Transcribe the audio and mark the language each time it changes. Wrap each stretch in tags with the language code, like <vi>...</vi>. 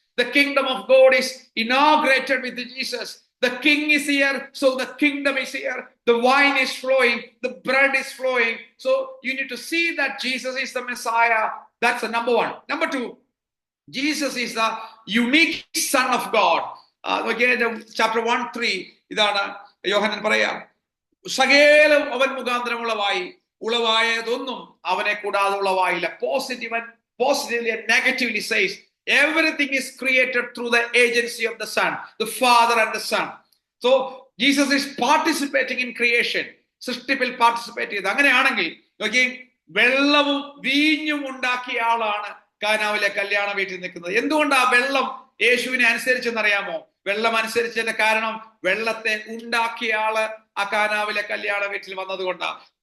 <en>The kingdom of God is inaugurated with Jesus. The king is here, so the kingdom is here. The wine is flowing, the bread is flowing. So you need to see that Jesus is the Messiah. That's the number 1. Number 2, Jesus is the unique son of God.</en> <ml>Chapter 1:3 ഇതാണ് യോഹന്നാൻ പറയാ, സകലം അവൻ മുഖാന്തരം ഉളവായതൊന്നും അവനെ കൂടാതെ ഉളവായില്ല.</ml> <en>Positively and negatively says everything is created through the agency of the Son, the Father and the Son. So Jesus is participating in creation.</en> <ml>സൃഷ്ടിപ്പിൽ participate ചെയ്ത്. അങ്ങനെയാണെങ്കിൽ വെള്ളവും വീഞ്ഞും ഉണ്ടാക്കിയ ആളാണ് കാനാവിലെ കല്യാണ വീട്ടിൽ നിൽക്കുന്നത്. എന്തുകൊണ്ടാ വെള്ളം യേശുവിനെ അനുസരിച്ചെന്നറിയാമോ? വെള്ളം അനുസരിച്ചതിന്റെ കാരണം വെള്ളത്തെ ഉണ്ടാക്കിയ ആള് ആ കാനാവിലെ കല്യാണ വീട്ടിൽ വന്നതുകൊണ്ടാണ്.</ml>